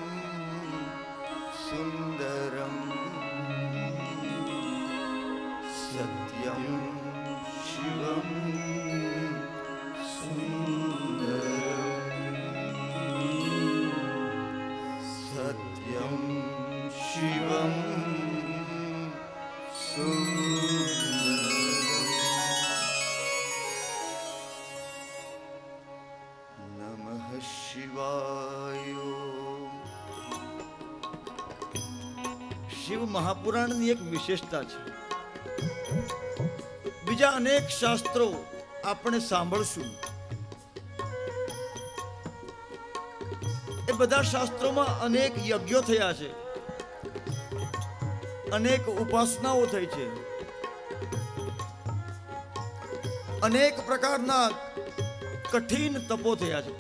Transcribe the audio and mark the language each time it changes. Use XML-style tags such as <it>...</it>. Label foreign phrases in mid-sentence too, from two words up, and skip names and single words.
<sa>सुन्दरं, सत्यं शिवं सत्यं शिवं नमः शिवाय।</sa> <gu>शिव महापुराणની એક વિશેષતા છે. બીજા અનેક શાસ્ત્રો આપણે સાંભળશું, એ બધા શાસ્ત્રોમાં અનેક યજ્ઞો થયા છે, અનેક ઉપાસનાઓ થઈ છે, અનેક પ્રકારના કઠિન તપો થયા છે.</gu>